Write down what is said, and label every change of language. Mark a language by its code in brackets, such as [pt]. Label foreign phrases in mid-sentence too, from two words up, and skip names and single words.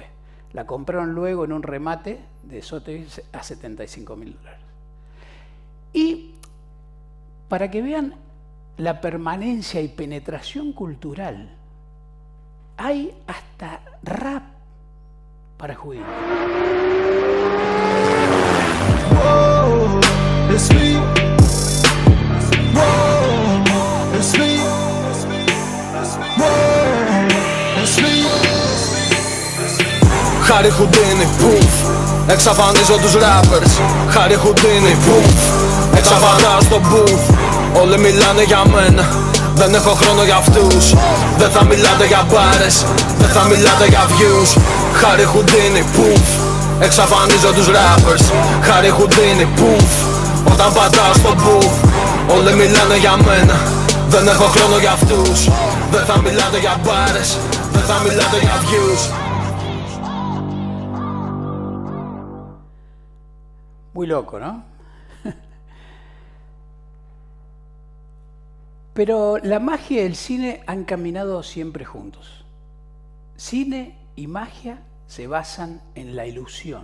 [es] La compraron luego en un remate de Sotheby's a $75,000. Y para que vean la permanencia y penetración cultural, hay hasta rap para Houdini. [en] Whoa, it's me. Whoa, it's me. Whoa, it's me. [el] Harry Houdini, πουφ. Εξαφανίζω τους rappers. Harry Houdini, πουφ. Εξαφανάζω το booth. Όλοι μιλάνε για μένα. Δεν έχω χρόνο για αυτούς. Δεν θα μιλάτε για μπάρες. Δεν θα μιλάτε για views. Harry Houdini, πουφ. Εξαφανίζω τους rappers. Harry Houdini, πουφ. Όταν πατάω στο booth. Όλοι μιλάνε για μένα. Δεν έχω χρόνο για αυτούς. Δεν θα μιλάτε για μπάρες. Δεν θα μιλάτε για views. [es] Muy loco, ¿no? Pero la magia y el cine han caminado siempre juntos. Cine y magia se basan en la ilusión.